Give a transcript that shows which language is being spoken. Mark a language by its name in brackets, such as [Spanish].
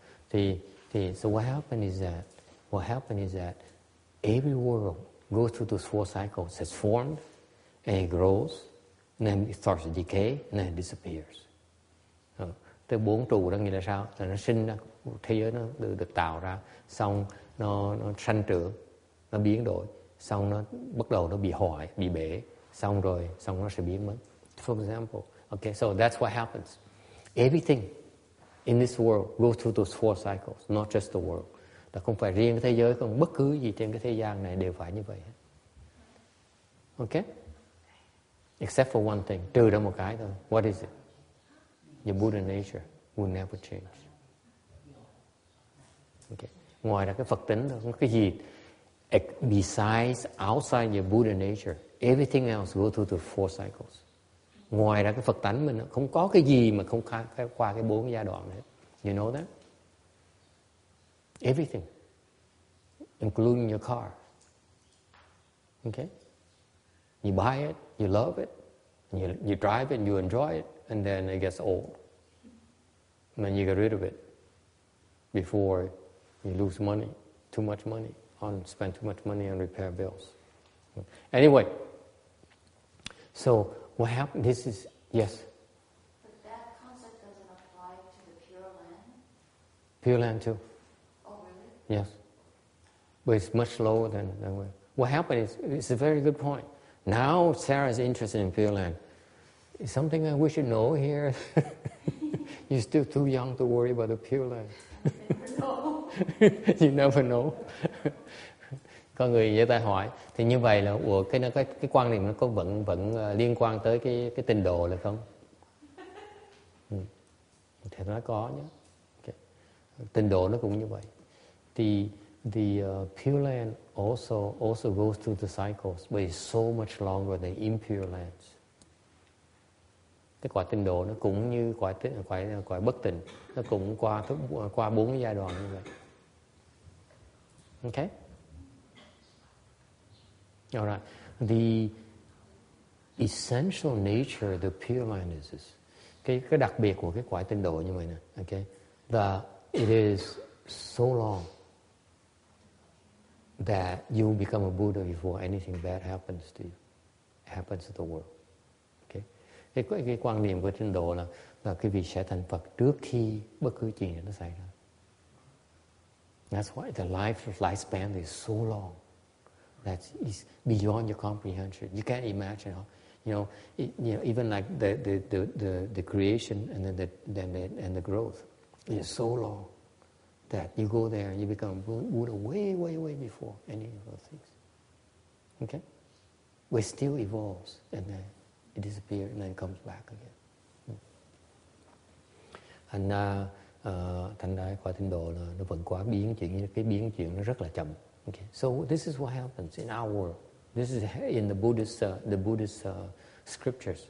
[English] Thì so what happened is that every world goes through those four cycles. It's formed, and it grows, and then it starts to decay, and then it disappears. [Vietnamese] Tới bốn trụ đó nghĩa là sao? Là nó sinh ra, thế giới nó được tạo ra, xong nó sanh trưởng, nó biến đổi, xong nó bắt đầu nó bị hoại, bị bể, xong nó sẽ biến mất. [English] For example, okay, so that's what happens. Everything in this world goes through those four cycles, not just the world. [Vietnamese] Là không phải riêng cái thế giới, còn bất cứ gì trên cái thế gian này đều phải như vậy. Okay? [English] Except for one thing, [Vietnamese] trừ ra một cái thôi. [English] What is it? Your Buddha nature will never change. [Vietnamese] Okay. Ngoài ra cái Phật tính thôi, không có cái gì. [English] Besides, outside your Buddha nature, everything else go through the four cycles. [Vietnamese] Ngoài ra cái Phật tánh mình không có cái gì mà không qua cái bốn giai đoạn hết. [English] You know that? Everything, including your car. Okay? You buy it, you love it, you drive it, you enjoy it, and then it gets old. And then you get rid of it before you lose money, too much money, spend too much money on repair bills. Anyway, so what happened? This is, yes? But that concept doesn't apply to the Pure Land? Pure Land too. Oh, really? Yes. But it's much lower than what happened is, it's a very good point. Now Sarah's interested in Pure Land. It's something that we should know here. You're still too young to worry about the Pure Land. You never know. [Vietnamese] Có người với ta hỏi thì như vậy là cái quan niệm nó có vẫn liên quan tới cái tịnh độ là không? Thì nó có nhé. Okay. Tịnh độ nó cũng như vậy. [English] The Pure Land also goes through the cycles, but it's so much longer than impure lands. [Vietnamese] Cái quả tịnh độ nó cũng như quả bất tịnh, nó cũng qua bốn cái giai đoạn như vậy. [English] Okay? All right. essential nature of the Pure Land is this. [Vietnamese] Cái đặc biệt của cái quả Tịnh độ như vậy nè. [English] Okay? That it is so long that you become a Buddha before anything bad happens to you, happens to the world. Okay? [Vietnamese] Cái quan niệm của Tịnh độ là cái vị sẽ thành Phật trước khi bất cứ chuyện gì nó xảy ra. [English] That's why the lifespan is so long. That is beyond your comprehension. You can't imagine how, even like the creation and then the growth is so long that you go there and you become Buddha way before any of those things. Okay? But it still evolves and then it disappears and then comes back again. [Vietnamese] Thành ra quả Tịnh độ là nó vẫn quá biến chuyển, cái biến chuyển nó rất là chậm. [English] Okay. So this is what happens in our world. This is in the Buddhist scriptures.